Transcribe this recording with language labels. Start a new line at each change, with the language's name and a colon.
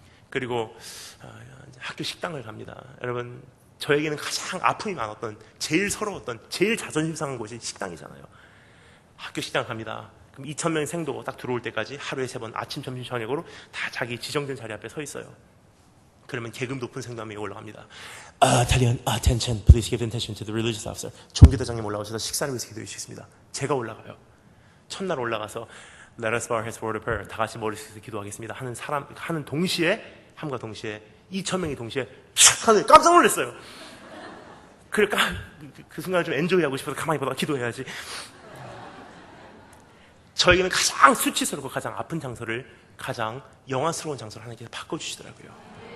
Korean: 그리고 학교 식당을 갑니다. 여러분 저에게는 가장 아픔이 많았던, 제일 서러웠던, 제일 자존심 상한 곳이 식당이잖아요. 학교 식당 갑니다. 그럼 2,000명의 생도 딱 들어올 때까지 하루에 3번 아침, 점심, 저녁으로 다 자기 지정된 자리 앞에 서 있어요. 그러면 계급 높은 생도 한 명이 올라갑니다.
English: Italian, attention, please give attention to the religious officer.
Korean: 종교대장님 올라오셔서 식사를 위해서 기도해 주시겠습니다. 제가 올라가요. 첫날 올라가서
English: Let us bow our heads for a prayer.
Korean: 다 같이 머리 숙여서 기도하겠습니다. 하는 동시에, 함과 동시에 2,000명이 동시에 촥 하더니 깜짝 놀랐어요. 그러니까 그 순간을 좀 엔조이하고 싶어서 가만히 보다가 기도해야지. 저에게는 가장 수치스럽고 가장 아픈 장소를 가장 영화스러운 장소로 하나님께서 바꿔주시더라고요.